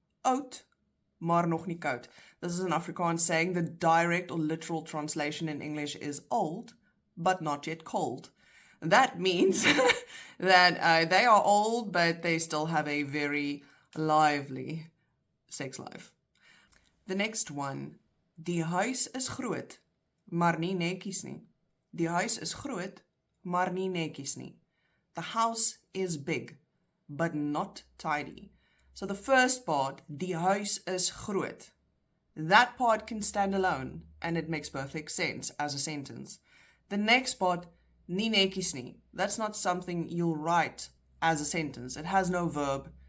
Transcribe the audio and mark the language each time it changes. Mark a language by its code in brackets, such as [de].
[af] Oud, maar nog nie koud. [en] This is an Afrikaans saying. The direct or literal translation in English is old, but not yet cold. That means that they are old, but they still have a very lively sex life. The next one. [af] Die huis is groot, maar nie netjies nie. Die huis is groot, maar nie netjies nie. [en] The house is big, but not tidy. So the first part, [af] die huis is groot. [en] That part can stand alone, and it makes perfect sense as a sentence. The next part, [af] nie netjies nie. [en] That's not something you'll write as a sentence. It has no verb.